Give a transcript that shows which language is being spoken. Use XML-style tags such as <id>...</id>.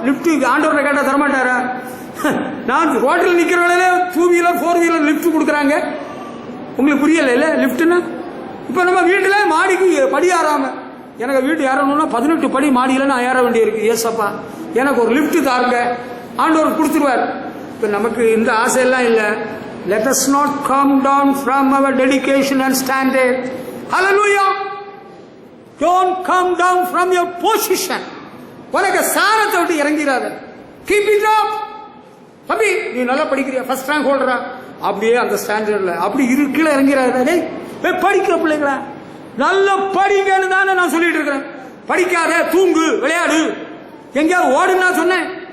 <ta>Lift ஆண்டவரை கேட்டா தரமாட்டாரா? நான் ரோட்டில் நிக்கிறவங்களே 2 வீலர் 4 வீலர் லிஃப்ட் கொடுக்குறாங்க. உங்களுக்கு புரியல இல்ல லிஃப்ட்னா? இப்ப நம்ம வீட்டுல மாடிக்கு படி ஏறாம, எனக்கு வீட்டு ஏறணும்னா 18 படி மாடியில நான் ஏற வேண்டியிருக்கு. ஏசப்பா எனக்கு ஒரு லிஃப்ட் தாருங்க, ஆண்டவர் கொடுத்துருவார். இப்ப நமக்கு இந்த ஆசை எல்லாம் இல்ல.</ta> <en>Let us not come down from our dedication and standard. Hallelujah. Don't come down from your position.</en> <ta>உனக்கு சாரத்தை விட்டு இறங்கிறாத.</ta> <en>Keep it up.</en> <ta>தம்பி நீ நல்லா படிக்கிறியா, ஃபர்ஸ்ட் ரேங்க் ஹோல்டரா, அப்படியே அந்த ஸ்டாண்டர்ட்ல அப்படி கீழே இறங்கிறாத. படிக்கிற பிள்ளைங்களா நல்லா படிங்கன்னு தானே நான் சொல்லிட்டு இருக்கிறேன். படிக்காத, தூங்கு, விளையாடு, எங்கேயாவது ஓடுன்னு நான் சொன்னேன்.</ta>